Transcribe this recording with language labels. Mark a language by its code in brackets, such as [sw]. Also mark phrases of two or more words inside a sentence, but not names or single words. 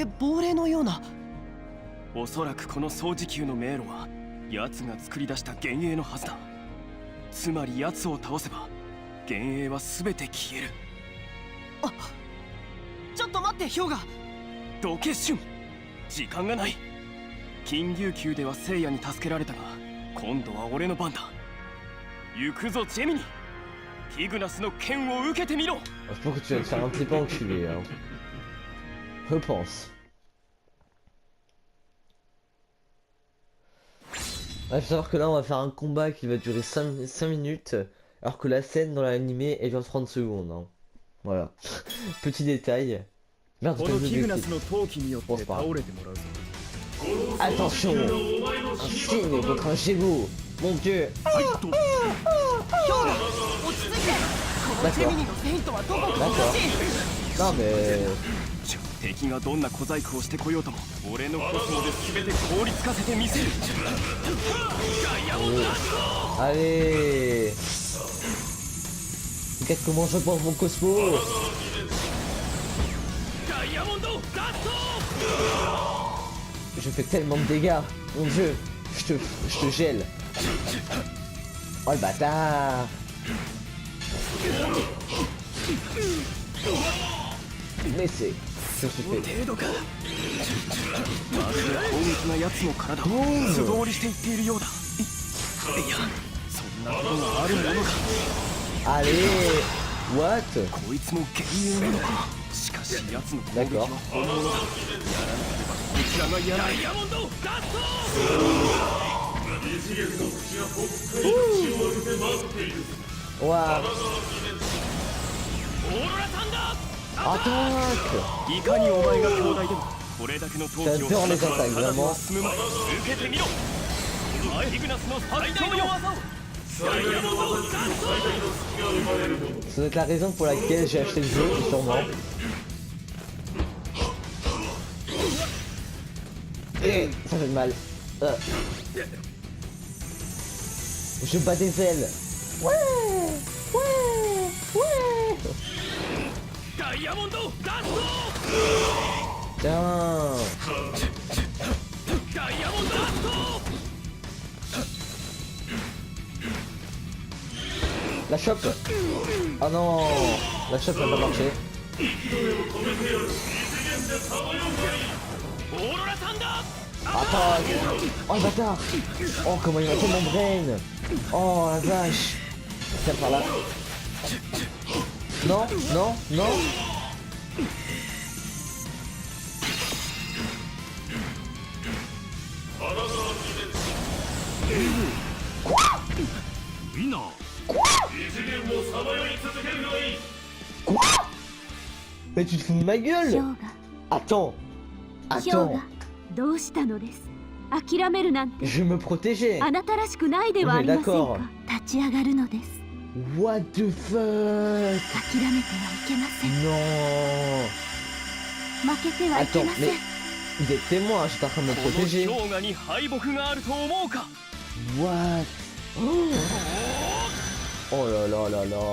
[ja] 亡霊のようなおそらくこの掃除球の迷路は奴が作り出した幻影のはずだつまり奴を倒せば幻影は全て消えるあちょっと待って氷河どけ瞬時間がない金牛球では聖夜に助けられたが今度は俺の番だ行くぞジェミニティグナスの剣を受けてみろ。 [fr] Je pense que tu vas te faire un petit peu enculer, hein. Je pense. Ouais, faut savoir que là on va faire un combat qui va durer 5 minutes, alors que la scène dans l'animé elle dure 30 secondes. Hein. Voilà. Petit détail. Merde, [ja] こ [fr] j'ai [ja] の [fr] pas [ja] テ [fr] vu [ja] ィグ [fr] le [ja] ナ [fr] clip. [ja] スの闘気によって倒れてもらうぞ。 [fr] Attention, un signe contre un gémeau. Mon dieu. [ja] ファイト。落ち着いて。このジェミニのセイントはどこかおかしい。 [fr] Non mais... [ja] 敵がどんな小細工をしてこようとも俺のコスモで全て凍りつかせてみせる。ダイヤモンドダスト。 [fr] Allez. Regarde comment je pense mon Cosmo. [ja] ダイヤモンドダスト。 [fr] Je fais tellement de dégâts. Mon dieu. Je te gèle. Oh le bâtard. Mais c'est... Je me suis [ja] この [fr] fait... [ja] 程度か。まるで攻撃な奴の体を素通りしていっているようだ。いや、そんなことがあるものか。 [fr] Allez. What? [ja] こいつも幻影なのか。しかし奴の攻撃は本物だ。やらなければこちらがやらない。ダイヤモンドダスト。 [fr] Waouh. [ja] オーロラサンダー。 [fr] Attaque. [ja] いかにお前が兄弟でもこれだけの闘気を [fr] J'adore les [ja] 放つ [fr] attaques, [ja] ただ [fr] vraiment. [ja] 進む前に受けてみろ。ティグナスの最強の技を。ダイヤモンドダスト。 [fr] Ça doit être la raison pour laquelle j'ai acheté le jeu, sûrement. Et ça fait mal. Je bats des ailes. Ouais. [ja] ダイヤモンドダスト。 [fr] Tiens. [ja] ダイヤモンドダスト。 [fr] La chope. Ah non. La chope n'a pas marché. [ja] オーロラサンダー。 [fr] Attaque. Oh le bâtard. Oh comment il m'a fait mon brain. Oh la vache. Tiens par là. Non, non, non. Quoi? Mais tu te fous de ma gueule? [ja] 氷河 [fr] Attends. [ja] 氷 [fr] Attends. [ja] 河どうしたのです。諦めるなんて [fr] Je me protégeais. [ja] あなたらしくないではありませんか。 [fr] d'accord. [ja] 立ち上がるのです。 [en] What the fuck? [ja] 諦めてはいけません。 [fr] Non. [ja] 負けてはいけ [fr] Attends, [ja] ませ [fr] mais [ja] ん。 [fr] vous êtes témoin, j'étais en train de me [ja] この [fr] protéger. [ja] 氷河に敗北があると思うか。 [fr] What? Oh là là là là.